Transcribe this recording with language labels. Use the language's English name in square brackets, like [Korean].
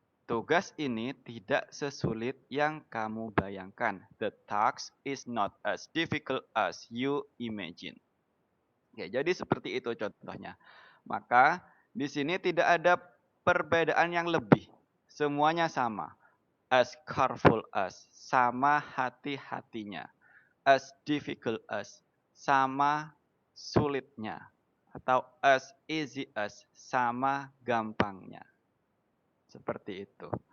[Indonesian] Tugas ini tidak sesulit yang kamu bayangkan. [English] The task is not as difficult as you imagine. [Indonesian] Oke, jadi seperti itu contohnya. Maka di sini tidak ada perbedaan yang lebih. Semuanya sama. [English] As careful as, [Indonesian] sama hati-hatinya. [English] As difficult as, [Indonesian] sama sulitnya. Atau [English] as easy as, [Indonesian] sama gampangnya. Seperti itu.